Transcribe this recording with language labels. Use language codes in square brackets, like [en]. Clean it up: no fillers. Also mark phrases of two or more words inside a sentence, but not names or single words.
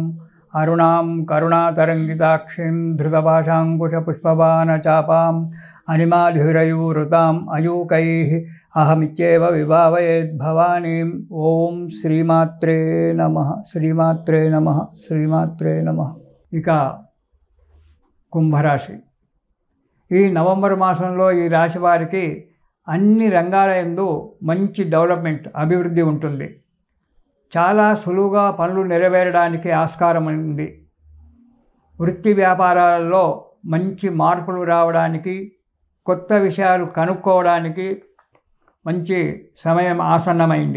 [sa] अरुणां करुणातरङ्गिताक्षीं धृतपाशाङ्कुशपुष्पबाणचापाम् अनिमाधिरयूरुताम् अयूकैः अहमित्येव विभावयेद्भवानीम्। ॐ श्रीमात्रे नमः। श्रीमात्रे नमः। श्रीमात्रे नमः। [te] ఇక కుంభరాశి ఈ నవంబర్ మాసంలో ఈ రాశి వారికి అన్ని రంగాల యందు మంచి డెవలప్మెంట్ అభివృద్ధి ఉంటుంది. చాలా సులువుగా పనులు నెరవేరడానికి ఆస్కారం ఉంది. వృత్తి వ్యాపారాలలో మంచి మార్పులు రావడానికి, కొత్త విషయాలు కనుక్కోవడానికి మంచి సమయం ఆసన్నమైంది.